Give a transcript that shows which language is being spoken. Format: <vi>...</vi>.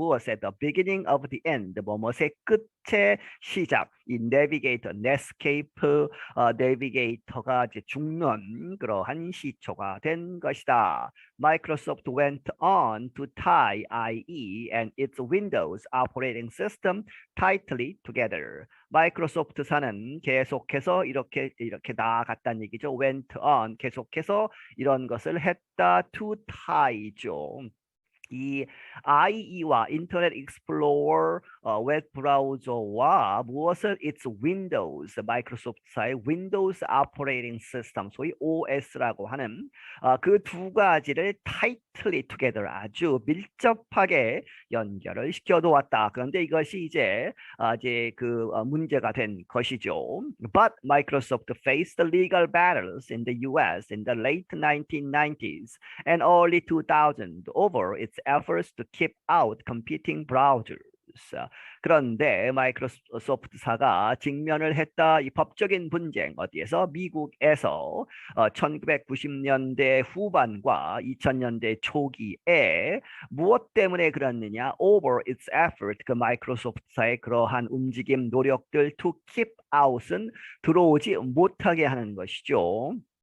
<ko>무엇에</ko> <en>the beginning of the end</en> <ko>뭐뭇의 끝의 시작 이 내비게이터 넷스케이프 내비게이터가 이제 죽는 그러한 시초가 된 것이다.</ko> <en>Microsoft went on to tie IE and its Windows operating system tightly together.</en> <ko>마이크로소프트사는 계속해서 이렇게 나아갔다는 얘기죠.</ko> <en>went on</en> <ko>계속해서 이런 것을 했다.</ko> <en>to tie</en> <ko>죠. 이 IE와 인터넷 익스플로러 웹 브라우저와 무엇을 its Windows 마이크로소프트사의 Windows 오퍼레이팅 시스템 소위 OS라고 하는 그 두 가지를</ko> <en>tightly together</en> <ko>아주 밀접하게 연결을 시켜 놓았다. 그런데 이것이 이제 그 문제가 된 것이죠.</ko> <en>But Microsoft faced legal battles in the US in the late 1990s and early 2000s over its efforts to keep out competing browsers.</en> <ko>그런데 마이크로소프트사가 직면을 했다. 이 법적인 분쟁 어디에서? 미국에서 1990년대 후반과 2000년대 초기에 무엇 때문에 그랬느냐?</ko> <en>Over its effort</en> <ko>그 마이크로소프트사의 그러한 움직임 노력들</ko> <en>to keep out</en> <ko>은 들어오지 못하게 하는 것이죠.</ko>